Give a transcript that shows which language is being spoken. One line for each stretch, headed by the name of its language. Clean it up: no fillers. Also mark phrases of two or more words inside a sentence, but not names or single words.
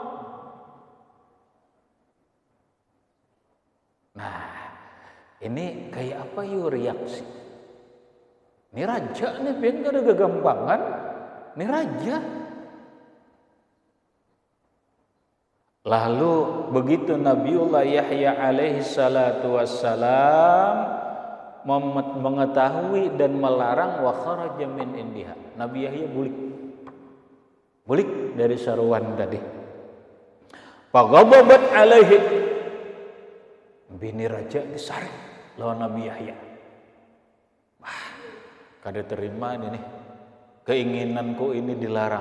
Banjar: Nah, ini kayak apa yuk reaksi? Ini raja nih, biar kada kegampangan.
Indonesian: Ini raja. Lalu begitu Nabiullah Yahya
Arabic: عليه الصلاة والسلام
Indonesian: mengetahui dan melarang,
Arabic: وخرج من عندها.
Banjar: Nabi Yahya bulik dari saruan tadi.
Arabic: فغضبت عليه.
Banjar: Bini raja disaring lawan Nabi Yahya. Wah, kada terima ini nih. Keinginanku ini dilarang.